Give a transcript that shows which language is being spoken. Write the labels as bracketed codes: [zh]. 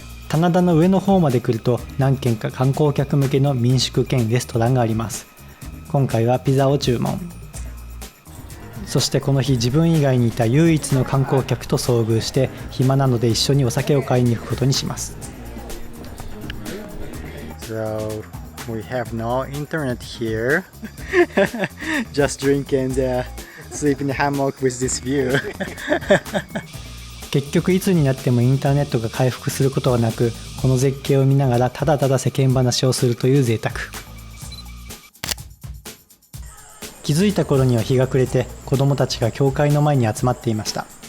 [ja] 棚田の上の方まで来ると何軒か観光客向けの民宿兼レストランがあります。今回はピザを注文。そしてこの日自分以外にいた唯一の観光客と遭遇して暇なので一緒にお酒を買いに行くことにします。 [en] So we have no internet here. Just drink and sleep in the hammock with this view. [ja] 結局いつになってもインターネットが回復することはなく、この絶景を見ながらただただ世間話をするという贅沢。気づいた頃には日が暮れて、子供たちが教会の前に集まっていました。